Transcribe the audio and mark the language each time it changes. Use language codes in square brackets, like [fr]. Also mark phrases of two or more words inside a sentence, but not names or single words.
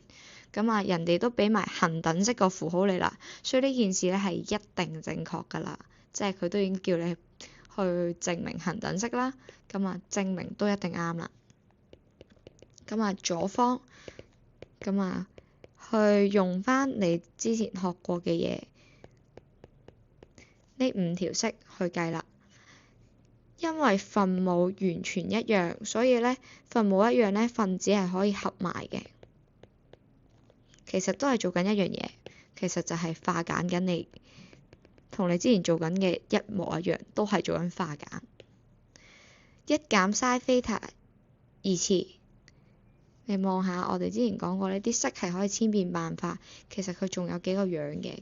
[yue] 人哋都俾埋恒等式個符號你啦，所以呢件事呢係一定正確㗎啦，即係佢都已經叫你去證明恒等式啦，證明都一定啱啦。左方去用翻你之前學過嘅嘢，呢5條式去計啦。第一條 sin 90度減 theta 等於 [en] 1 over tangent theta， [yue] 第二條 cosine 90度減 theta 等於 [en] 1 over tangent theta， [yue] 第三條 tangent 90度減 theta 等於 [en] 2 over tangent theta， [yue] 第四條 cosine 90度減 theta 等於 [en] 1 over tangent theta， [yue] 第五條 sin 90度減 theta 等於 [en] 2 over tangent theta。 [yue] 因為分母完全一樣，所以咧分母一樣咧，分子係可以合埋嘅。其實都係做緊一樣嘢，其實就係化簡緊你，同你之前做緊嘅一模一樣，都係做緊化簡。一減 [en] sin theta [yue] 二次，你望下我哋之前講過呢啲式係可以千變萬化，其實佢仲有幾個樣嘅。